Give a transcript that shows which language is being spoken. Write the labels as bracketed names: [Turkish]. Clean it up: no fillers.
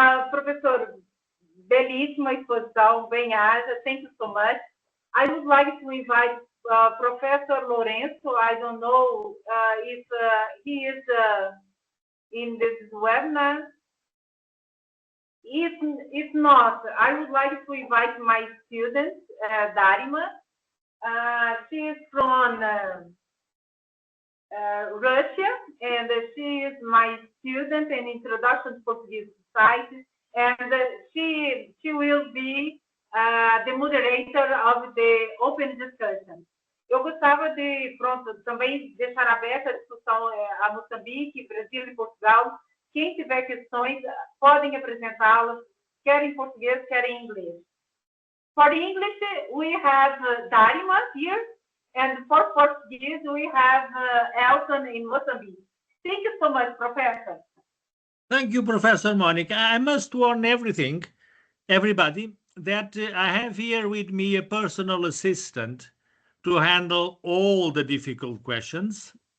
[Portuguese] Professor, belíssima exposição, bem-aja, [English] thank you so much. I would like to invite Professor Lourenço. I don't know if he is in this webinar. If not, I would like to invite my student, Darima. She is from Russia, and she is my student in Introduction to Portuguese Society, and she will be the moderator of the open discussion. [Portuguese] Eu gostava de, também deixar aberta a discussão a Moçambique, Brasil e Portugal. Quem tiver questões, podem apresentá-las, quer em português, quer em inglês. [English] For English, we have Darima here, and for Portuguese, we have Elton in Mozambique. Thank you so much, Professor. Thank you, Professor Monica. I must warn everybody, that I have here with me a personal assistant to handle all the difficult questions.